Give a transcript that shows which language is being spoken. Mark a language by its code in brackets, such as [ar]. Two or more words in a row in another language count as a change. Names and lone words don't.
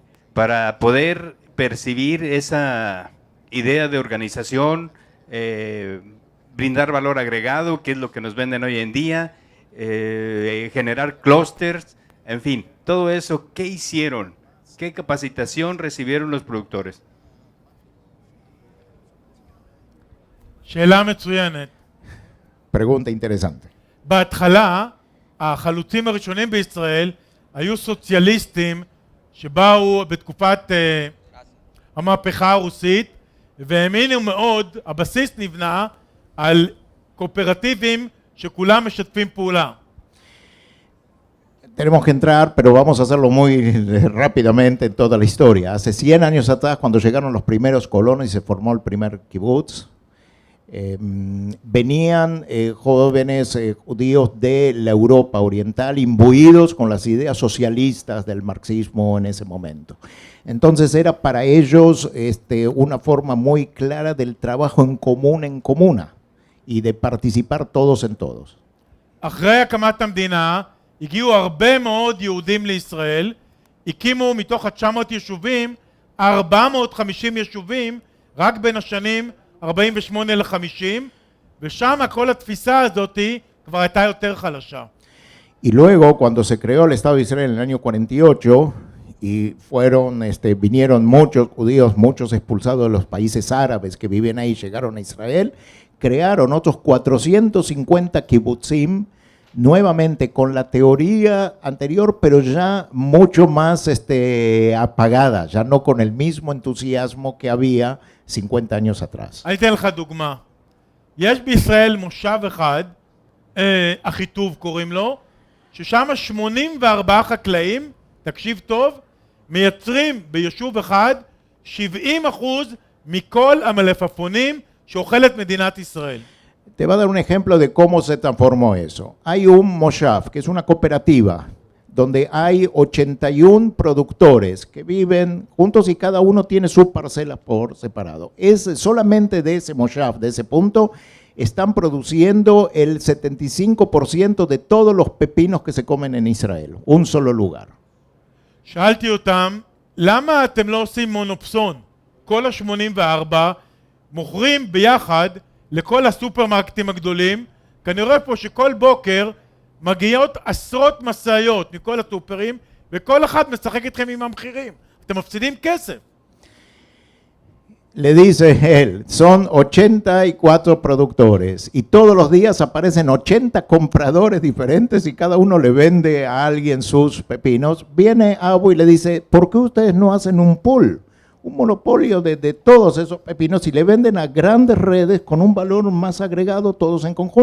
[es] Para poder percibir esa idea de organización, brindar valor agregado, que es lo que nos venden hoy en día, generar clústeres, en fin, todo eso, ¿qué hicieron? ¿Qué capacitación recibieron los productores? [he] שאלה מצוינת. [es] Pregunta interesante. [he] בהתחלה, החלוצים הראשונים בישראל היו סוציאליסטים שבאו בתקופת המהפכה הרוסית והאמינו מאוד, הבסיס נבנה על קואופרטיבים שכולם משתפים פעולה. [es] Tenemos que entrar, pero vamos a hacerlo muy rápidamente en toda la historia. Hace 100 años atrás, cuando llegaron los primeros colonos y se formó el primer kibutz, venían jóvenes judíos de la Europa oriental imbuidos con las ideas socialistas del marxismo en ese momento. Entonces era para ellos una forma muy clara del trabajo en comuna y de participar todos en todos. [he] אחרי הקמת המדינה הגיעו הרבה מאוד יהודים לישראל, הקימו מתוך ה-900 יישובים 450 יישובים רק בין השנים 48 ל-50, ושם כל התפיסה הזאת כבר הייתה יותר חלשה. [es] Y luego, cuando se creó el Estado de Israel en el año 48, y vinieron muchos judíos, muchos expulsados de los países árabes que viven ahí, llegaron a Israel, crearon otros 450 kibutzim, nuevamente con la teoría anterior, pero ya mucho más apagada, ya no con el mismo entusiasmo que había 50 años atrás. [he] אני אתן לך דוגמה. יש בישראל מושב אחד, אחיטוב קוראים לו, ששם 84 חקלאים, תקשיב טוב, מייצרים ביישוב אחד 70% מכל המלפפונים שאוכלת מדינת ישראל. [es] Te va a dar un ejemplo de cómo se transformó eso. Hay un moshav, que es una cooperativa, donde hay 81 productores que viven juntos y cada uno tiene su parcela por separado. Solamente de ese moshav, de ese punto, están produciendo el 75% de todos los pepinos que se comen en Israel, un solo lugar. [he] שאלתי אותם, למה אתם לא עושים מונופסון? כל ה-84 מוכרים ביחד לכל הסופרמרקטים הגדולים, כנראה פה שכל בוקר מגיעות עשרות מסעיות מכל הסופרים, וכל אחד משחק איתכם עם המחירים. אתם מפסידים כסף. [es] Le dice él, son 84 productores y todos los días aparecen 80 compradores diferentes y cada uno le vende a alguien sus pepinos. Viene Abu y le dice, ¿por qué ustedes no hacen un pool? Un monopolio de todos esos pepinos y le venden a grandes redes con un valor más agregado todos en conjunto.